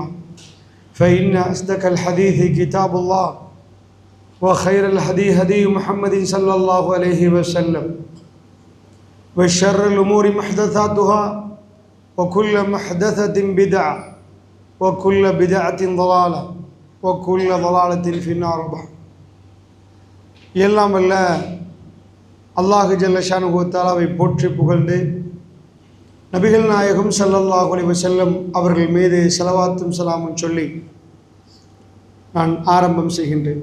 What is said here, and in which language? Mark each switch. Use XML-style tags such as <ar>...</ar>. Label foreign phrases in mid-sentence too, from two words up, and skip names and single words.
<ar>فإن أصدق الحديث كتاب الله وخير الهدي هدي محمد صلى الله عليه وسلم وشر الأمور محدثاتها وكل محدثة بدعة وكل بدعة ضلالة وكل ضلالة في النار.</ar> <ta>எல்லாம் வல்ல அல்லாஹ்</ta> <ar>جل شانه</ar> <ta>வ தஆலாவை போற்றி புகழ்ந்து நபிகள் நாயகம்</ta> <ar>صلى الله عليه وسلم</ar> <ta>அவர்கள் மீது ஸலவாத்தும் ஸலாமும் சொல்லி நான் ஆரம்பம் செய்கின்றேன்.</ta>